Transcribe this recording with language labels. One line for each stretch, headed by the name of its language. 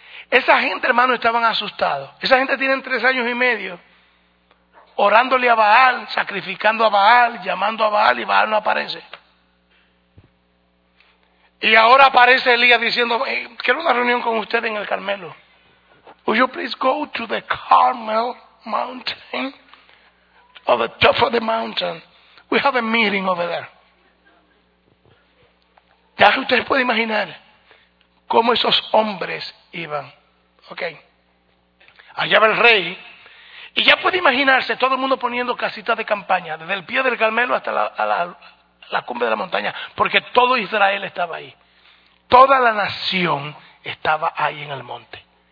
Spanish: Esa gente, hermano, estaban asustados. Esa gente tiene 3 años y medio orándole a Baal, sacrificando a Baal, llamando a Baal, y Baal no aparece. Y ahora aparece Elías diciendo, hey, quiero una reunión con usted en el Carmelo.
English: Will you please go to the Carmel Mountain? Or the top of the mountain. We have a meeting over there.
Spanish: Ya que usted puede imaginar cómo esos hombres iban. Ok. Allá va el rey. Y ya puede imaginarse todo el mundo poniendo casitas de campaña. Desde el pie del Carmelo hasta la cumbre de la montaña. Porque todo Israel estaba ahí. Toda la nación estaba ahí en el monte.